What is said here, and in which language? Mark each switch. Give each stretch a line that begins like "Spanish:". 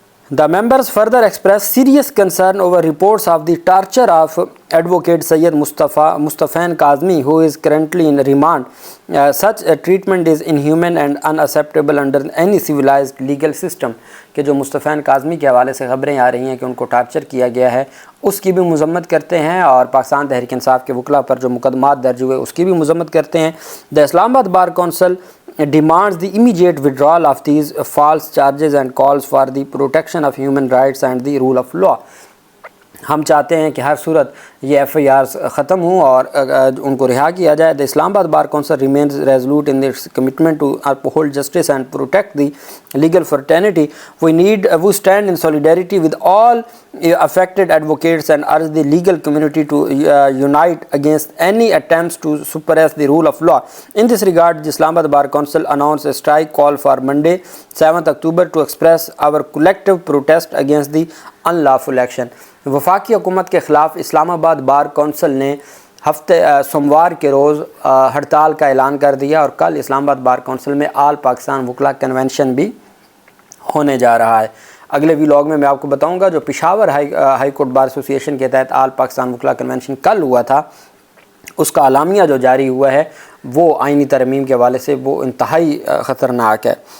English: The members further expressed serious concern over reports of the torture of Advocate Sayyid Mustafain Kazmi, who is currently in remand. Such treatment is inhuman and unacceptable under any civilized legal system.
Urdu: کہ جو مصطفین کاظمی کے حوالے سے خبریں آ رہی ہیں کہ ان کو ٹارچر کیا گیا ہے، اس کی بھی مذمت کرتے ہیں، اور پاکستان تحریک انصاف کے وکلاء پر جو مقدمات درج ہوئے اس کی بھی مذمت کرتے ہیں۔
English: The Islam Abad Bar Council demands the immediate withdrawal of these false charges and calls for the protection of human rights and the rule of law.
Urdu: ہم چاہتے ہیں کہ ہر صورت یہ FIRs ختم ہوں اور ان کو رہا کیا جائے۔
English: The Islam Abad Bar Council remains resolute in its commitment to uphold justice and protect the legal fraternity. We stand in solidarity with all affected advocates and urge the legal community to unite against any attempts to suppress the rule of law. In this regard, the Islam Abad Bar Council announced a strike call for Monday, 7th October to express our collective protest against the unlawful action.
Urdu: وفاقی حکومت کے خلاف اسلام آباد bar council نے سوموار کے روز ہڑتال کا اعلان کر دیا، اور کل اسلام آباد بار کونسل میں آل پاکستان وکلاء کنونشن بھی ہونے جا رہا ہے۔ اگلے ویلاگ میں آپ کو بتاؤں گا جو پشاور ہائی کورٹ بار ایسوسی ایشن کے تحت آل پاکستان وکلاء کنونشن کل ہوا تھا، اس کا اعلامیہ جو جاری ہوا ہے وہ آئینی ترمیم کے حوالے سے وہ انتہائی خطرناک ہے،